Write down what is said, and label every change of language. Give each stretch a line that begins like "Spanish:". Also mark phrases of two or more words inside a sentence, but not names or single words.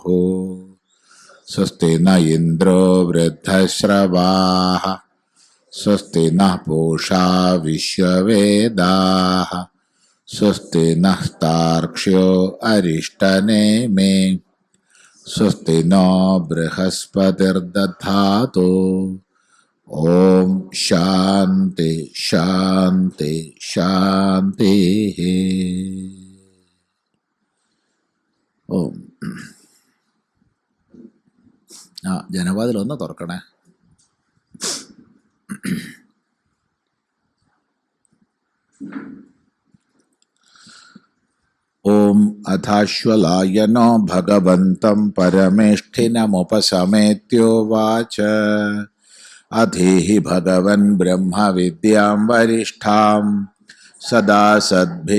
Sanskrit: स्वस्ति न इन्द्रो वृद्धश्रवाः स्वस्ति नः पूषा विश्ववेदाः स्वस्ति नः तार्क्ष्यो अरिष्टनेमे स्वस्ति नो बृहस्पतिर्दधातु। ॐ शान्ति शान्ति शान्तिः।
Malayalam: ഓം ജനവാതിലൊന്ന് തുറക്കണേ.
Sanskrit: ॐ अथाश्वलायनो भगवन्तं परमेष्ठिनमुपसमेत्योवाच अधीहि भगवन् ब्रह्मविद्यां वरिष्ठां सदा सद्भिः